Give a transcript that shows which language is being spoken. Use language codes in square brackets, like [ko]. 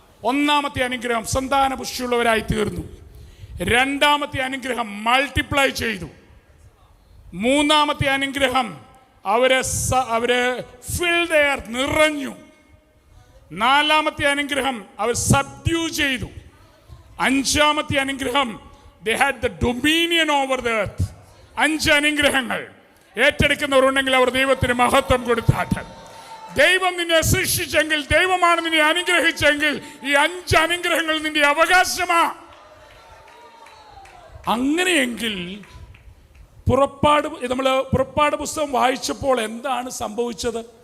[ml] 1-ാമത്തെ അനുഗ്രഹം സന്താന പുഷ്ടിയുള്ളവരായി തീർന്നു. 2-ാമത്തെ അനുഗ്രഹം മൾട്ടിപ്ലൈ ചെയ്തു. 3-ാമത്തെ അനുഗ്രഹം അവര് ഫിൽഡ് എർത്ത്, നിറഞ്ഞു. 4-ാമത്തെ അനുഗ്രഹം അവർ സബ്ഡ്യൂ ചെയ്തു. 5-ാമത്തെ അനുഗ്രഹം [en] they had the dominion over the earth. [ml] 5 അനുഗ്രഹങ്ങൾ ഏറ്റെടുക്കുന്നവരുണ്ടെങ്കിൽ അവർ ദൈവത്തിന് മഹത്വം കൊടുത്താട്ടെ. ദൈവം നിന്നെ സൃഷ്ടിച്ചെങ്കിൽ, ദൈവമാണ് നിന്നെ അനുഗ്രഹിച്ചെങ്കിൽ ഈ 5 അനുഗ്രഹങ്ങൾ നിന്റെ അവകാശമാ. അങ്ങനെയെങ്കിൽ പുറപ്പാട് പുസ്തകം വായിച്ചപ്പോൾ എന്താണ് സംഭവിച്ചത്?